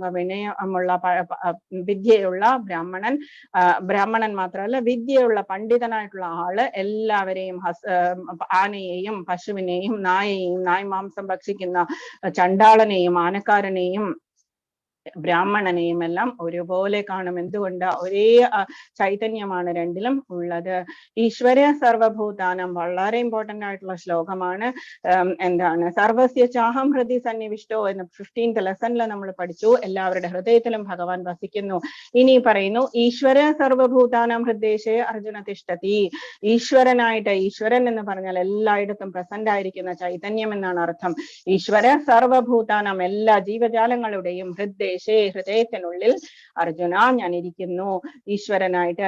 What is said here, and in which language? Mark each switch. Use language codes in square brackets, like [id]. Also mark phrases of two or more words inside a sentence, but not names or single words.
[ml] വിനയമുള്ള വിദ്യയുള്ള ബ്രാഹ്മണൻ മാത്രമല്ല വിദ്യയുള്ള പണ്ഡിതനായിട്ടുള്ള ആള് എല്ലാവരെയും ആനയെയും പശുവിനെയും നായയെയും നായ്മാംസം ഭക്ഷിക്കുന്ന ചണ്ടാളനെയും ആനക്കാരനെയും ബ്രാഹ്മണനെയും എല്ലാം ഒരുപോലെ കാണും. എന്തുകൊണ്ട്? ഒരേ ചൈതന്യമാണ് രണ്ടിലും ഉള്ളത്. [sa] ഈശ്വര സർവഭൂതാനം [ml] വളരെ ഇമ്പോർട്ടന്റ് ആയിട്ടുള്ള ശ്ലോകമാണ്. എന്താണ്? [sa] സർവസ്യ ചാഹം ഹൃദി സന്നിവിഷ്ടോ [ml] എന്ന് 15th ലെസണിൽ നമ്മൾ പഠിച്ചു. എല്ലാവരുടെ ഹൃദയത്തിലും ഭഗവാൻ വസിക്കുന്നു. ഇനി പറയുന്നു, [sa] ഈശ്വര സർവഭൂതാനം ഹൃദയശേ അർജുന തിഷ്ഠതി. [ml] ഈശ്വരനായിട്ട്, ഈശ്വരൻ എന്ന് പറഞ്ഞാൽ എല്ലായിടത്തും പ്രസന്റ് ആയിരിക്കുന്ന ചൈതന്യം എന്നാണ് അർത്ഥം. [sa] ഈശ്വര സർവഭൂതാനം [ml] എല്ലാ ജീവജാലങ്ങളുടെയും ഹൃദയത്തിനുള്ളിൽ അർജുന ഞാൻ ഇരിക്കുന്നു ഈശ്വരനായിട്ട്.